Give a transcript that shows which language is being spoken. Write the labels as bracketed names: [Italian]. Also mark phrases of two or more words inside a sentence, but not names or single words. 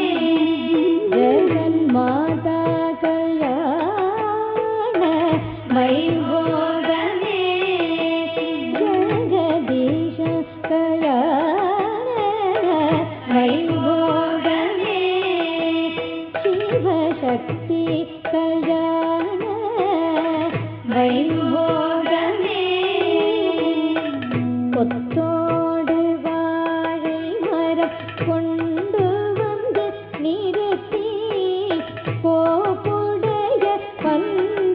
[Telugu] జగన్మాత కళ్యాణ వైభోగమే జగదీశ కళ్యాణ వైభోగమే శివశక్తి కళ్యాణ వైభోగమే [Tamil] கொத்தோடு வாழை மரம் கொண்டு வந்து நிறுத்தி கோப்புடைய பல்